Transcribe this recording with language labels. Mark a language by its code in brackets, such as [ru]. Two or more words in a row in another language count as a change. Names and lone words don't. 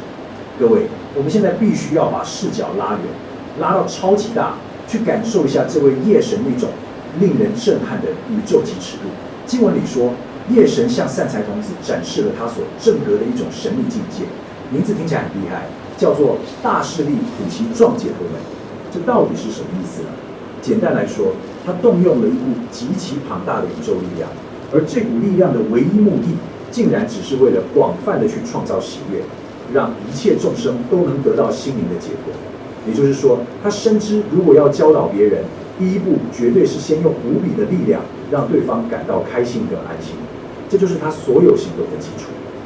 [zh] 各位，我們現在必須要把視角拉遠，拉到超級大，去感受一下這位夜神那種令人震撼的宇宙級尺度。經文裡說，夜神向善財童子展示了他所證得的一種神秘境界，名字聽起來很厲害，叫做大勢力普賢狀解脫門。這到底是什麼意思呢？簡單來說，它動用了一股極其龐大的宇宙力量，而這股力量的唯一目的，竟然只是為了廣泛的去創造喜悅，讓一切眾生都能得到心靈的解脫。也就是說，他深知如果要教導別人，第一步絕對是先用無比的力量，讓對方感到開心和安心，這就是他所有行動的基礎。